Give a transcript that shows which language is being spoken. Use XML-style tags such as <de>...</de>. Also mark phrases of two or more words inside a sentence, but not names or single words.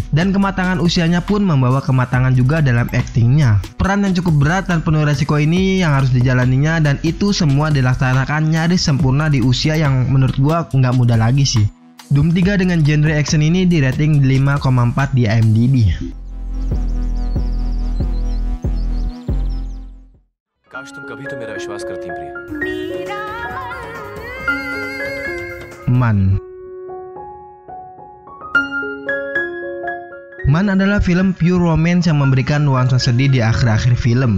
<id>Dan kematangan usianya pun membawa kematangan juga dalam aktingnya. Peran yang cukup berat dan penuh resiko ini yang harus dijalaninya dan itu semua dilaksanakan nyaris sempurna di usia yang menurut gua nggak muda lagi sih. Doom 3 dengan genre action ini di rating 5,4 di IMDb.</id> <hi>काश तुम कभी तो मेरा विश्वास करती प्रिया.</hi> <id>Man. Man adalah film pure romance yang memberikan nuansa sedih di akhir-akhir film.</id>